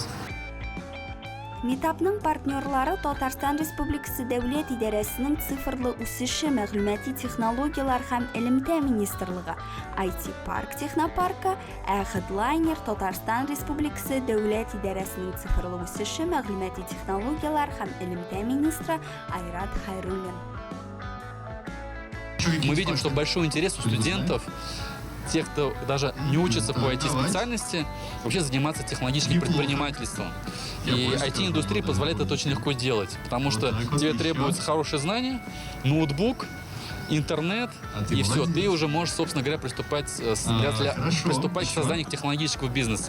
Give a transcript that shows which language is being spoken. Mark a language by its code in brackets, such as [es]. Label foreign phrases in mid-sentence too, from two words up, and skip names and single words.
[tt] Метапның партнерлары Татарстан Республикасы Дәүләт идарәсенең цифрлы үсеше мәгълүмати технологиялар һәм элемтә министрлыгы, IT Парк Технопаркы, Headliner Татарстан Республикасы Дәүләт идарәсенең цифрлы үсеше мәгълүмати технологиялар һәм элемтә министры Айрат Хайруллин. [ru] Мы видим, что большой интерес у студентов, тех, кто даже не учится по IT-специальности, вообще заниматься технологическим предпринимательством. И IT-индустрия позволяет это очень легко делать, потому что тебе требуется хорошее знание, ноутбук, интернет, и все, ты уже можешь, собственно говоря, приступать к созданию технологического бизнеса.